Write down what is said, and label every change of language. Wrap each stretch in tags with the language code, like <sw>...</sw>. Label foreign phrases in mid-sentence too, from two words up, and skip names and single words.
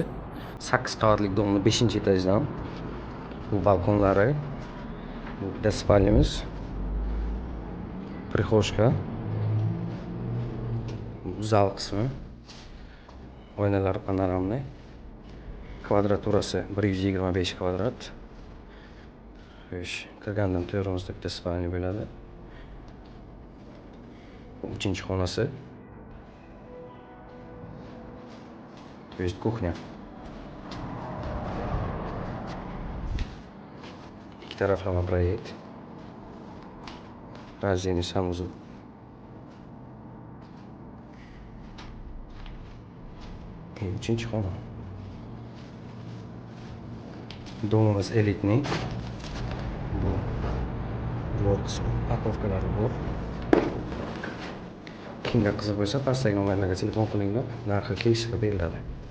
<uz>8 qavatlik domni 5-etajdan. Bu balkonlari, bu bitta spalnyamiz, prixoshka, bu zal qismi, oynalar panoramniy, kvadraturasi 125 kvadrat. Kirgandan to'g'rimizda bitta spalnya bo'ladi. 3-xonasi.</uz> <ru>То есть кухня.</ru> <uz>İki taraflama проект.</uz> <ru>Раздельный санузел. И 3-xona.</ru> <uz>Domimiz elitniy. Bu parkovkalari bor. Kimga qiziq bo'lsa, pastdagi nomerlarga telefon qilinglar, narxi kelishib beriladi.</uz>